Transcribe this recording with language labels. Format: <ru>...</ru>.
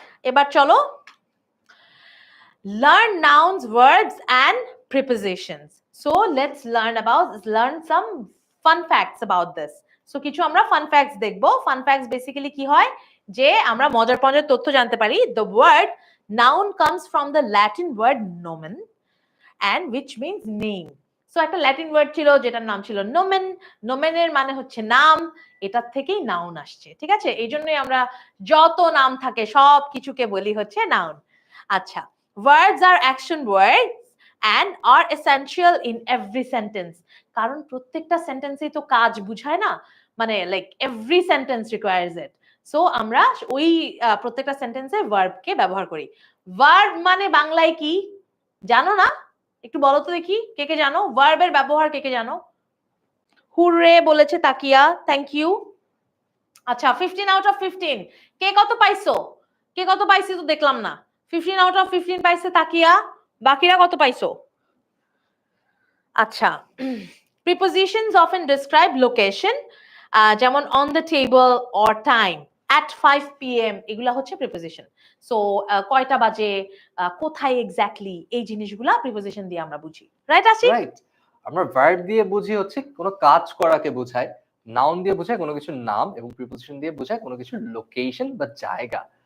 <bn>এবার চলো</bn> <en>learn nouns, verbs and prepositions. So let's learn some fun facts about this.</en> <bn>So কিছু আমরা fun facts দেখবো। Fun facts basically কি হয়, যে আমরা মজার পঞ্জার তথ্য জানতে পারি।</bn> <en>The word noun comes from the Latin word nomen and which means name.</en> <bn>So একটা ল্যাটিন ওয়ার্ড ছিল যেটার নাম ছিল নোমেন। নোমেনের মানে হচ্ছে নাম, এটার থেকেই নাউন আসছে। ঠিক আছে, এই জন্যই আমরা যত নাম থাকে সব কিছুকে বলি হচ্ছে নাউন।</bn> <en>আচ্ছা, words are action words and are essential in every sentence.</en> <bn>কারণ প্রত্যেকটা সেন্টেন্সেই তো কাজ বুঝায় না, মানে</bn> <en>Like every sentence requires it.</en> <bn>সো আমরা ওই প্রত্যেকটা সেন্টেন্সে ভার্ব কে ব্যবহার করি। ভার্ব মানে বাংলায় কি জানো না? একটু বলো তো দেখি, কে কে জানো ভার্বের ব্যবহার, কে কে জানো? হুররে বলেছে তাকিয়া, থ্যাংক ইউ। আচ্ছা, 15</bn> <en>out of</en> <bn>15, কে কত পাইছো? কে কত পাইছে তো দেখলাম না। 15</bn> <en>out of</en> <bn>15 পাইছে তাকিয়া, বাকিরা কত পাইছো?</bn> <en>আচ্ছা, prepositions often describe location, যেমন on the table or time, at 5 p.m.</en> <bn>এগুলা হচ্ছে preposition. সো কয়টা বাজে, কোথায় এক্স্যাক্টলি, এই জিনিসগুলা প্রিপোজিশন দিয়ে আমরা বুঝি।</bn> <en>Right Ashik?</en> <bn>রাইট, আমরা ভার্ব দিয়ে বুঝি হচ্ছে কোনো কাজ করাকে বোঝায়, নাউন দিয়ে বোঝায় কোনো কিছুর নাম, এবং প্রিপোজিশন দিয়ে বোঝায় কোনো কিছুর লোকেশন বা জায়গা।</bn>